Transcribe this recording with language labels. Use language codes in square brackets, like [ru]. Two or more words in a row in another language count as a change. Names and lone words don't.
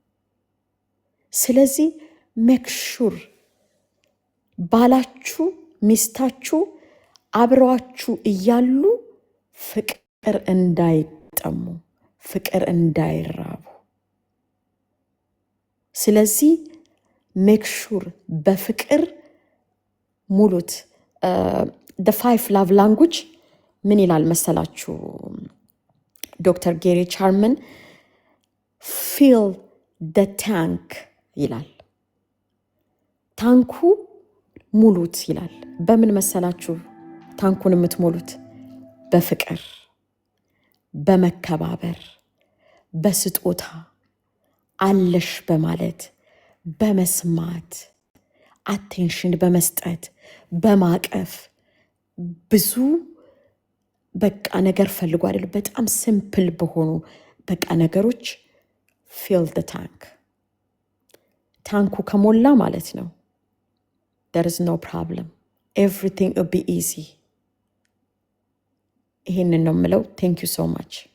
[am] ስለዚህ ሜክሹር ባላችሁ ሚስታችሁ አብረዋችሁ እያሉ ፍቅር እንዳይጠሙ፣ ፍቅር እንዳይራቡ። ስለዚህ ሜክሹር በፍቅር ሙሉት። [en] the 5 love language [am] ምን ይላል መሰላችሁ? ዶክተር ጌሪ ቻርመን [en] fill the tank [am] ይላል። ታንኩ ሙሉት ይላል። በምን መሰላችሁ ታንኩን የምትሞሉት? በፍቅር፣ በመከባበር፣ በስጦታ፣ አለሽ በማለት፣ በመስማት፣ አቴንሽን በመስጠት፣ በማቀፍ። ብዙ በቃ ነገር ፈልጉ አይደል? በጣም ሲምፕል በሆኑ በቃ ነገሮች [en] fill the tank። [am] ታንኩ ከሞላ ማለት ነው [en] there is no problem, everything will be easy። [am] ይሄንን ነው የምለው። [en] thank you so much።